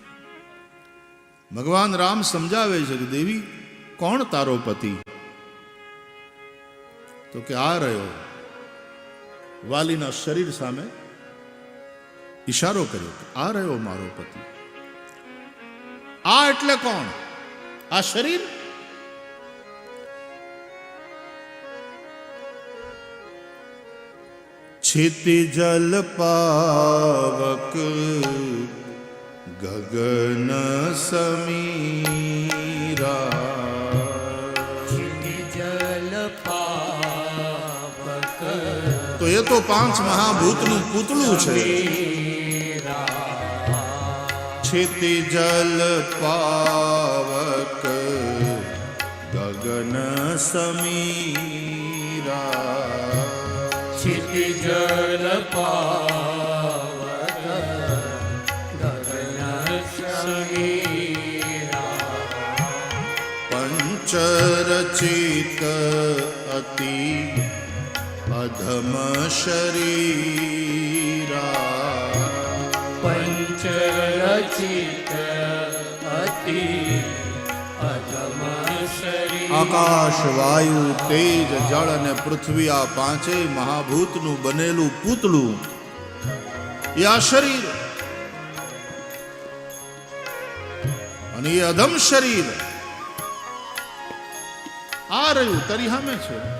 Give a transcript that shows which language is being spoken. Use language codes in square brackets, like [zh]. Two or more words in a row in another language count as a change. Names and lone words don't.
[gu] ભગવાન રામ સમજાવે છે કે દેવી, કોણ તારો પતિ? તો કે આ રહ્યો. વાલીના શરીર સામે ઈશારો કર્યો, આ રહ્યો મારો પતિ. આ એટલે કોણ? આ શરીર? [awa] छिति जल पावक गगन समीरा. छिति जल पावक [gu] તો એ તો પાંચ મહાભૂતનું પૂતળું છે. [awa] छिति जल पावक गगन समीरा. छिति जल पावक गगन समीरा. पंचरचित अति अधम शरीरा. पंचरचित अति अधम शरीर. [gu] આકાશ, વાયુ, તેજ, જળ અને પૃથ્વી, આ પાંચેય મહાભૂતનું બનેલું પૂતળું એ આ શરીર. અને એ અધમ શરીર આ રહ્યું તારી સામે છે.